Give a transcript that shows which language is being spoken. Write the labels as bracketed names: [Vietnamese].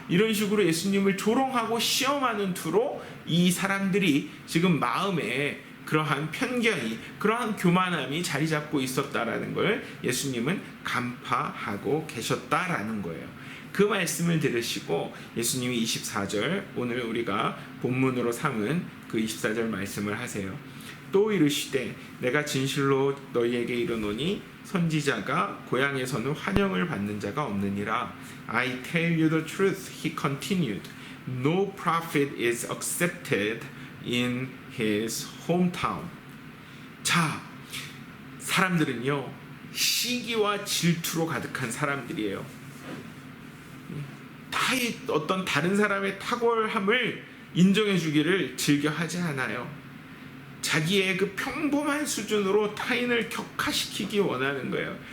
[Korean] 이런 식으로 예수님을 조롱하고 시험하는 투로 이 사람들이 지금 마음에 그러한 편견이 그러한 교만함이 자리 잡고 있었다라는 걸 예수님은 간파하고 계셨다라는 거예요. 그 말씀을 들으시고 예수님이 24절 오늘 우리가 본문으로 삼은 그 24절 말씀을 하세요. 또 이르시되 내가 진실로 너희에게 이르노니 선지자가 고향에서는 환영을 받는 자가 없느니라. [English] I tell you the truth, he continued. No prophet is accepted in his hometown. [Korean] 자, 사람들은요 시기와 질투로 가득한 사람들이에요. 어떤 다른 사람의 탁월함을 인정해 주기를 즐겨 하지 않아요. 자기의 그 평범한 수준으로 타인을 격화시키기 원하는 거예요.